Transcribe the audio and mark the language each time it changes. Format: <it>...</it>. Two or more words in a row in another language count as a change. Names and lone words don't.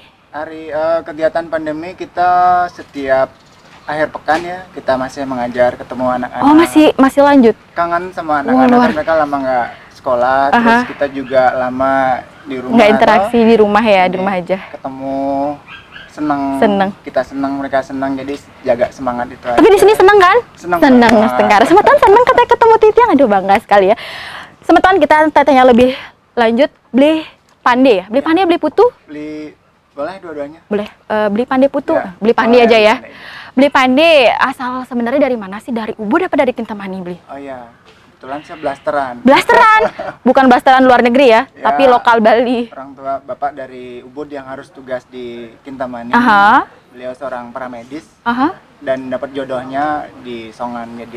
<id>Hari kegiatan pandemi kita setiap akhir pekan ya, kita masih mengajar, ketemu anak-anak. Oh, masih lanjut. Kangen Wah, sama anak-anak, luar. kan mereka lama nggak sekolah, terus kita juga lama di rumah. Nggak interaksi di rumah ya, di Jadi, rumah aja. Ketemu seneng, Seneng. kita seneng, mereka seneng, jadi jaga semangat itu aja. Tapi di sini seneng kan? Seneng Seneng banget. Astungkare. Semeton seneng katanya ketemu Titiang. Aduh, bangga sekali ya. Semeton kita tanya lebih lanjut. Bli Pande ya? Bli Pande, Bli Putu? Beli, boleh dua-duanya? Boleh. Bli Pande Putu? Ya. Bli Pande Oh, aja ya. Pande. Bli Pande asal sebenarnya dari mana sih? Dari Ubud apa dari Kintamani Bli? Oh iya, kebetulan saya blasteran. Blasteran, bukan blasteran luar negeri ya, Ya. tapi lokal Bali. Orang tua bapak dari Ubud yang harus tugas di Kintamani. Aha, Beliau seorang paramedis aha, dan dapat jodohnya di Songan, jadi</id>